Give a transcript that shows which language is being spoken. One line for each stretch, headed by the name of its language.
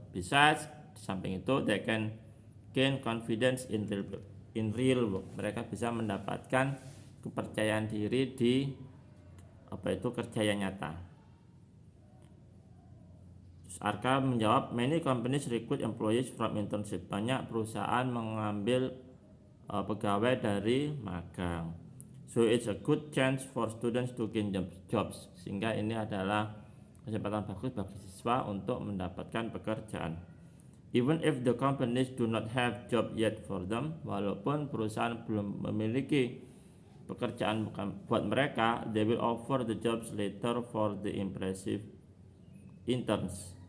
English: Besides,
Indonesian: di samping itu,
English: they can gain confidence in real work.
Indonesian: Mereka bisa mendapatkan kepercayaan diri di kerja yang nyata. Terus Arka menjawab,
English: many companies recruit employees from internship.
Indonesian: Banyak perusahaan mengambil pegawai dari magang.
English: So it's a good chance for students to gain jobs.
Indonesian: Sehingga ini adalah kesempatan bagus bagi siswa untuk mendapatkan pekerjaan.
English: Even if the companies do not have job yet for them,
Indonesian: walaupun perusahaan belum memiliki pekerjaan buat mereka,
English: they will offer the jobs later for the impressive interns.